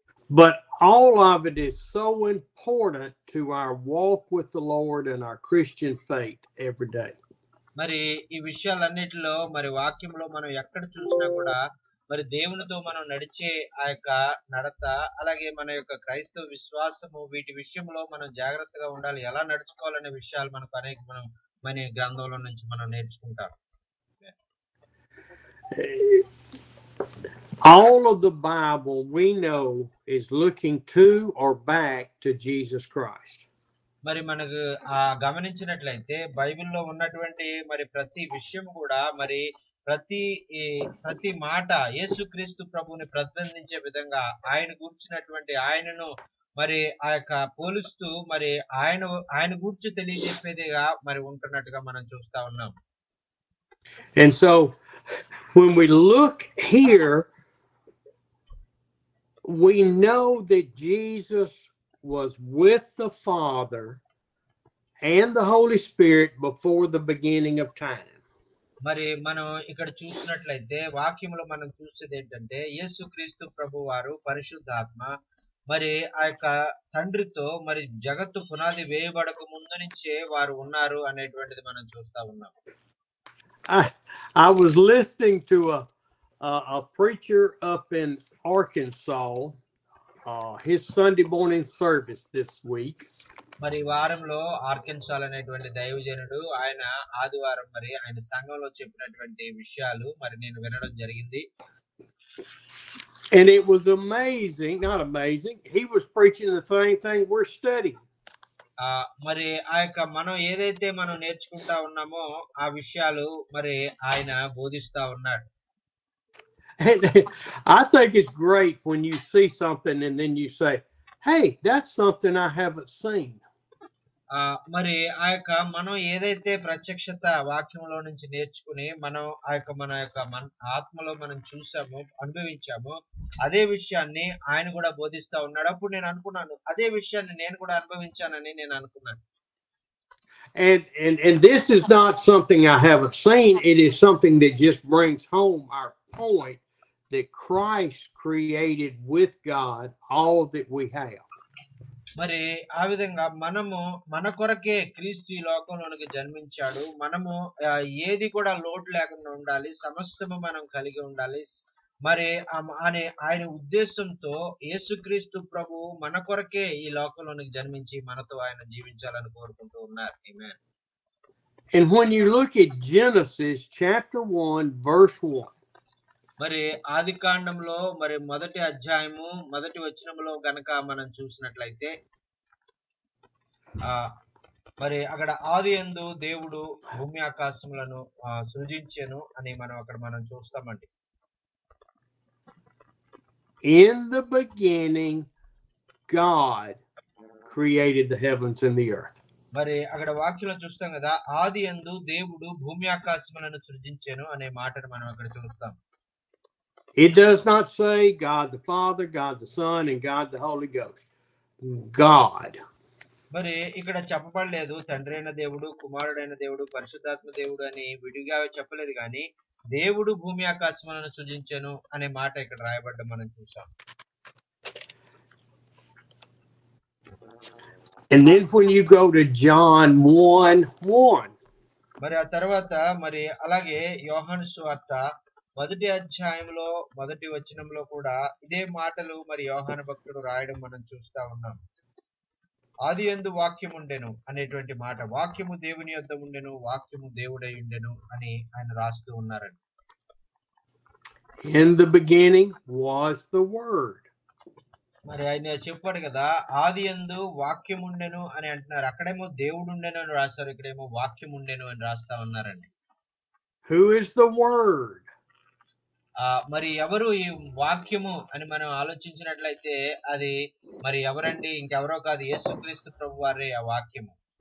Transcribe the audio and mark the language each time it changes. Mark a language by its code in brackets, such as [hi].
[en] But all of it is so important to our walk with the Lord and our Christian faith every day. [te] మరి ఈ విషయాలన్నిటిలో మరి వాక్యంలో మనం ఎక్కడ చూసినా కూడా మరి దేవునితో మనం నడిచే ఆ యొక్క నడత, అలాగే మన యొక్క క్రైస్తవ విశ్వాసము, వీటి విషయంలో మనం జాగ్రత్తగా ఉండాలి, ఎలా నడుచుకోవాలనే విషయాలు మనకు మన గ్రంథంలో నుంచి మనం నేర్చుకుంటాం. [en] All of the Bible we know is looking to or back to Jesus Christ. [te] మరి మనకు గమనించినట్లయితే బైబిల్లో ఉన్నటువంటి మరి ప్రతి విషయం కూడా మరి ప్రతి మాట యేసుక్రీస్తు ప్రభువుని ప్రతిబింబించే విధంగా ఆయన గూర్చినటువంటి ఆయనను మరి ఆ యొక్క పోలుస్తూ మరి ఆయన గూర్చి తెలియజెప్పేదిగా మరి ఉంటున్నట్టుగా మనం చూస్తా ఉన్నాం. [en] And so when we look here, we know that Jesus was with the Father and the Holy Spirit before the beginning of time. [te] మరి మనం ఇక్కడ చూసినట్లయితే వాక్యంలో మనం చూసేది ఏంటంటే యేసుక్రీస్తు ప్రభు వారు పరిశుద్ధాత్మ మరి ఆ యొక్క తండ్రితో మరి జగత్తు పునాది వేయబడక ముందు నుంచే వారు ఉన్నారు అనేటువంటిది మనం చూస్తా ఉన్నాం. [en] I was listening to a preacher up in Arkansas, his Sunday morning service this week. [te] మరి వారంలో ఆర్కెన్సాల్ అనేటువంటి దైవజనుడు ఆయన ఆదివారం మరి ఆయన సంఘంలో చెప్పినటువంటి విషయాలు మరి నేను వినడం జరిగింది. [en] And it was amazing, not amazing. He was preaching the same thing we're studying. [te] మరి ఆ యొక్క మనం ఏదైతే మనం నేర్చుకుంటా ఉన్నామో ఆ విషయాలు మరి ఆయన బోధిస్తా ఉన్నాడు. [en] And I think it's great when you see something and then you say, hey, that's something I haven't seen. [te] మరి ఆ యొక్క మనం ఏదైతే ప్రత్యక్షత వాక్యంలో నుంచి నేర్చుకుని మనం మన ఆత్మలో మనం చూసామో అనుభవించామో అదే విషయాన్ని ఆయన కూడా బోధిస్తా ఉన్నాడు. అప్పుడు నేను అనుకున్నాను అదే విషయాన్ని నేను కూడా అనుభవించానని నేను అనుకున్నాను. [en] And this is not something I haven't seen. It is something that just brings home our point that Christ created with God all that we have. [te] మరి ఆ విధంగా మనము మన కొరకే క్రీస్తు ఈ లోకంలోనికి జన్మించాడు. మనము ఏది కూడా లోటు లేకుండా ఉండాలి, సమస్తము మనం కలిగి ఉండాలి. మరి ఆయన ఉద్దేశంతో యేసుక్రీస్తు ప్రభు మన కొరకే ఈ లోకంలోనికి జన్మించి మనతో ఆయన జీవించాలని కోరుకుంటూ ఉన్నారు. ఆమేన్. [en] And when you look at Genesis chapter 1 verse 1, [te] మరి ఆదికాండంలో మరి మొదటి అధ్యాయము మొదటి వచనంలో గనక మనం చూసినట్లయితే మరి అక్కడ ఆదియందు దేవుడు భూమి ఆకాశములను సృజించెను అని మనం చూస్తామండి. [en] In the beginning God created the heavens and the earth. [te] మరి అక్కడ వాక్యంలో చూస్తాం కదా, ఆదియందు దేవుడు భూమి ఆకాశములను సృజించెను అనే మాటను మనం అక్కడ చూస్తాం. [en] It does not say God the Father, God the Son, and God the Holy Ghost. God. [te] మరి ఇక్కడ చెప్పబడలేదు తండ్రి అయిన దేవుడు, కుమారుడైన దేవుడు, పరిశుద్ధాత్మ దేవుడు అని విడిగా చెప్పలేదు, కానీ దేవుడు భూమి ఆకాశములను సృజించెను అనే మాట ఇక్కడ రాయబడ్డం మనం చూసాం. [en] And then when you go to John 1:1, [te] మరి ఆ తర్వాత మరి అలాగే యోహాను సువార్త మొదటి అధ్యాయంలో మొదటి వచనంలో కూడా ఇదే మాటలు మరి యోహాను భక్తుడు రాయడం మనం చూస్తా ఉన్నాం. ఆదియందు వాక్యం ఉండెను అనేటువంటి మాట, వాక్యము దేవుని యొద్ద ఉండెను, వాక్యము దేవుడై ఉండెను అని ఆయన రాస్తూ ఉన్నారండి. [en] In the beginning was the Word. [te] మరి ఆయన చెప్పాడు కదా, ఆదియందు వాక్యం ఉండెను అని అంటున్నారు. అక్కడేమో దేవుడు ఉండెను అని రాస్తారు, ఇక్కడేమో వాక్యం ఉండెను అని రాస్తా ఉన్నారండి. [en] Who is the Word? [te] మరి ఎవరు ఈ వాక్యము అని మనం ఆలోచించినట్లయితే అది మరి ఎవరండి, ఇంకెవరో కాదు, యేసుక్రీస్తు ప్రభు వారే ఆ వాక్యము.